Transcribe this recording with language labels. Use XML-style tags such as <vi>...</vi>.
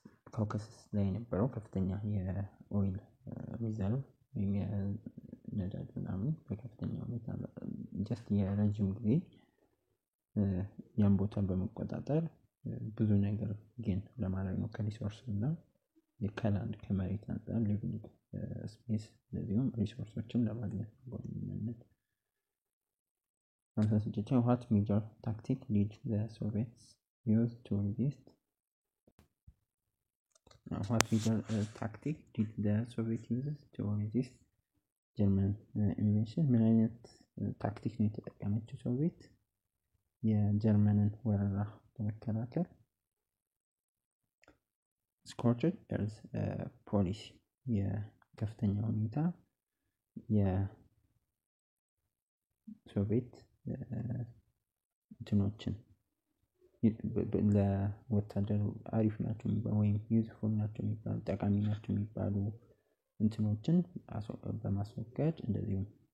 <am>ካውካስ ላይ የነበረው ከፍተኛ የኦይል ሪዘርቭ ወይም የነዳጅ ምናምን በከፍተኛ ሁኔታ ጀስት የረጅም ጊዜ ያን ቦታ በመቆጣጠር ብዙ ነገር ግን ለማድረግ ነው። ከሪሶርስ እና ከላንድ ከመሬት አንፃር ሊቪንግ ስፔስ እንደዚሁም ሪሶርሶችን ለማግኘት በዋነኝነት</am> <en>what major tactic did the Soviets use to resist? What major tactic did the Soviets use to resist German invasion?</en> <am>ምን አይነት ታክቲክ ነው የተጠቀመችው ሶቪየት የጀርመንን ወረራ ለመከላከል? scorched earth ፖሊሲ የከፍተኛ ሁኔታ የሶቪየት እንትኖችን ለወታደሩ አሪፍ ናቸው ወይም ዩዝፉል ናቸው የሚባሉ ጠቃሚ ናቸው የሚባሉ እንትኖችን በማስወገድ እንደዚሁም</am>